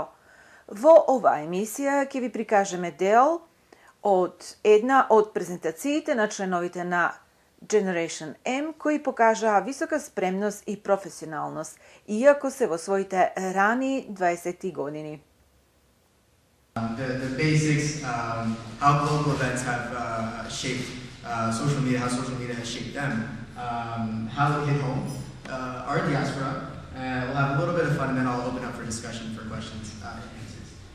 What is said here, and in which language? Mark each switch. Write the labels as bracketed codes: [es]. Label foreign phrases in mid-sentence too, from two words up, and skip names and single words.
[mk] Во оваа емисија ќе ви прикажеме дел од една од презентациите на членовите на Generation M, кои покажаа висока спремност и професионалност, иако се во своите рани 20 години. [en] The basics, how global events have shaped social media, how social media has shaped them, how they hit home, our diaspora. We'll have a little bit of fun, and then I'll open up for discussion for questions and answers.